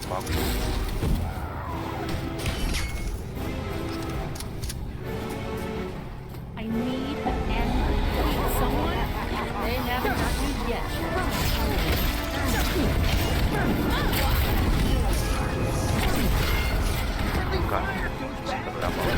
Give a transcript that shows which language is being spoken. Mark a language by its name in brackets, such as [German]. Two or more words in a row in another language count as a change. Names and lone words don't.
[English] I need an end. Someone? They haven't got me yet. [Catalan] Carai, sí que dura poc.